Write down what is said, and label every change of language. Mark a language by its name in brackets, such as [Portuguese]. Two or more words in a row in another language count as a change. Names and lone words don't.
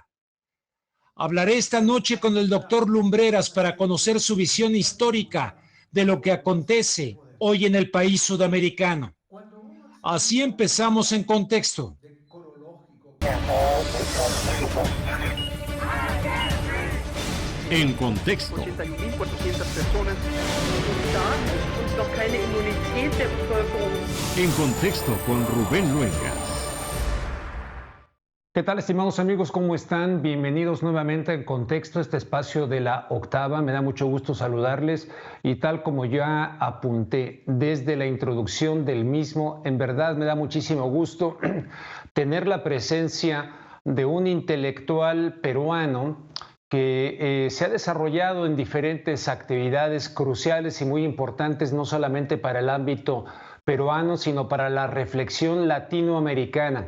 [Spanish] Hablaré esta noche con el doctor Lumbreras para conocer su visión histórica de lo que acontece hoy en el país sudamericano. Así empezamos en contexto. En contexto. [German] 81.400 personas und noch keine Immunität der Bevölkerung. [Spanish] En contexto con Rubén Luengas. ¿Qué tal, estimados amigos? ¿Cómo están? Bienvenidos nuevamente en Contexto, este espacio de la octava. Me da mucho gusto saludarles y tal como ya apunté desde la introducción del mismo, en verdad me da muchísimo gusto tener la presencia de un intelectual peruano que se ha desarrollado en diferentes actividades cruciales y muy importantes, no solamente para el ámbito peruano, sino para la reflexión latinoamericana.